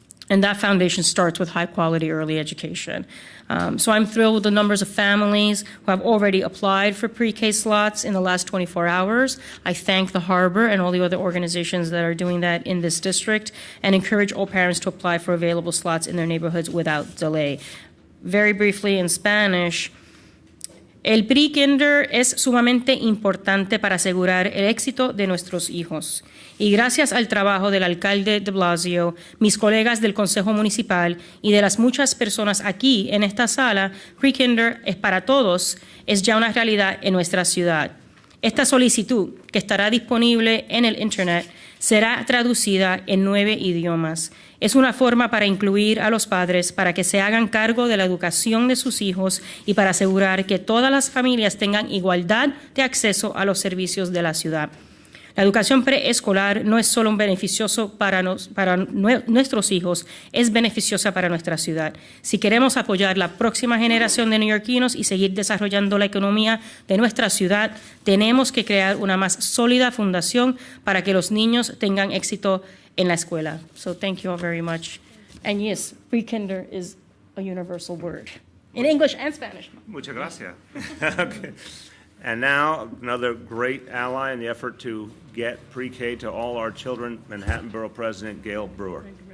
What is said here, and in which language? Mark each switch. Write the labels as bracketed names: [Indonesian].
[English] And that foundation starts with high-quality early education. So I'm thrilled with the numbers of families who have already applied for pre-K slots in the last 24 hours. I thank the Harbor and all the other organizations that are doing that in this district and encourage all parents to apply for available slots in their neighborhoods without delay. Very briefly in Spanish, [Spanish] el pre-kinder es sumamente importante para asegurar el éxito de nuestros hijos. Y gracias al trabajo del alcalde de Blasio, mis colegas del Consejo Municipal y de las muchas personas aquí en esta sala, pre-kinder es para todos, es ya una realidad en nuestra ciudad. Esta solicitud, que estará disponible en el Internet, será traducida en 9 idiomas. Es una forma para incluir a los padres para que se hagan cargo de la educación de sus hijos y para asegurar que todas las familias tengan igualdad de acceso a los servicios de la ciudad. La educación preescolar no es solo beneficioso para nuestros hijos, es beneficiosa para nuestra ciudad. Si queremos apoyar la próxima generación de neoyorquinos y seguir desarrollando la economía de nuestra ciudad, tenemos que crear una más sólida fundación para que los niños tengan éxito en la escuela. [English] So thank you all very much. And yes, pre-kinder is a universal word in English and Spanish. [Spanish] Muchas gracias. Okay. [English] And now, another great ally in the effort to get pre-K to all our children, Manhattan Borough President Gail Brewer.